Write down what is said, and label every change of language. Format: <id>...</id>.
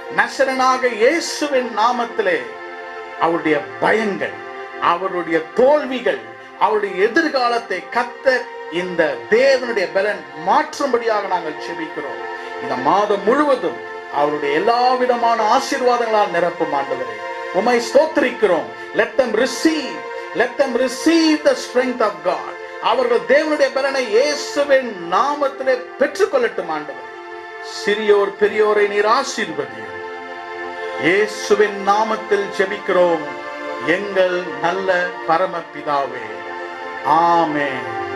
<ta>நசரனாக இயேசுவின் நாமத்திலே அவருடைய பயங்கள், அவருடைய தோல்விகள், அவருடைய எதிர்காலத்தை கர்த்தர் இந்த தேவனுடைய பலன் மாற்றும்படியாக நாங்கள் ஜெபிக்கிறோம். இந்த மாதம் முழுவதும் அவருடைய எல்லா விதமான ஆசீர்வாதங்களால் நிரப்பும். ஆண்டவரே, உம்மை ஸ்தோத்திரிக்கிறோம்.</ta> <en>Let them receive the strength of God.</en> <ta>அவர்கள் தேவனுடைய பலனை இயேசுவின் நாமத்திலே பெற்றுக்கொள்ளட்டும். ஆண்டவரே, சிறியோர் பெரியோரை நீர் ஆசீர்வதியும். இயேசுவின் நாமத்தில் ஜெபிக்கிறோம் எங்கள் நல்ல பரமபிதாவே. ஆமென்.</ta>